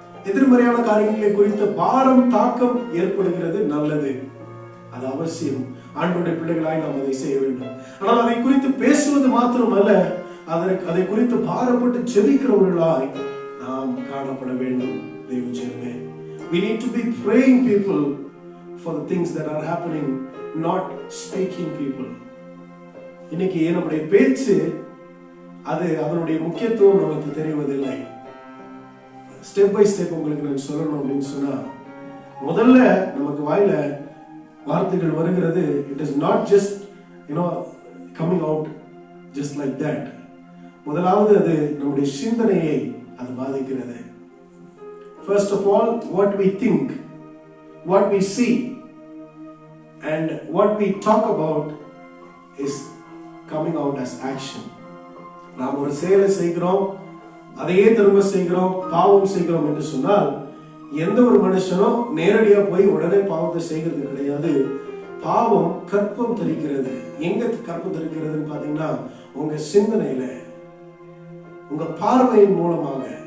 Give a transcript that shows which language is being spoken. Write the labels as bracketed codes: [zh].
[ta] எதிர்மறையான காரியங்களை குறித்த பாரம் தாக்கம் ஏற்படுகிறது, நல்லது, அது அவசியம். ஆண்டவருடைய பிள்ளைகளாய் நாம் அதை செய்ய வேண்டும். ஆனால் அதை குறித்து பேசுவது மாத்திரம் அல்ல, அதை குறித்து பாரப்பட்டு ஜெபிக்கிறவர்களாய் நாம் காணப்பட வேண்டும். தேவஜனமே, [en] we need to be praying people for the things that are happening, not speaking people. [ta] இன்னைக்கு நம்முடைய பேச்சு அது அதனுடைய முக்கியத்துவம் நமக்கு தெரிவதில்லை. ஸ்டெப் பை ஸ்டெப் உங்களுக்கு நான் சொல்லணும் அப்படின்னு சொன்னா, முதல்ல நமக்கு வாயில வார்த்தைகள் வருகிறது, [en] It is not just coming out just like that. [ta] முதலாவது அது நம்முடைய சிந்தனையை அது பாதிக்கிறது. [en] First of all, what we think, what we see and what we talk about is coming out as action. [ta] நாம் ஒரு செயலை செய்கிறோம், அதையே திரும்ப செய்கிறோம், பாவம் செய்கிறோம் என்று சொன்னால், எந்த ஒரு மனுஷனும் நேரடியா போய் உடனே பாவத்தை செய்கிறது கிடையாது. பாவம் கற்பம் தெரிக்கிறது. எங்க கற்பம் தெரிக்கிறதுன்னு பாத்தீங்கன்னா, உங்க சிந்தனையில, உங்க பார்வையின் மூலமாக.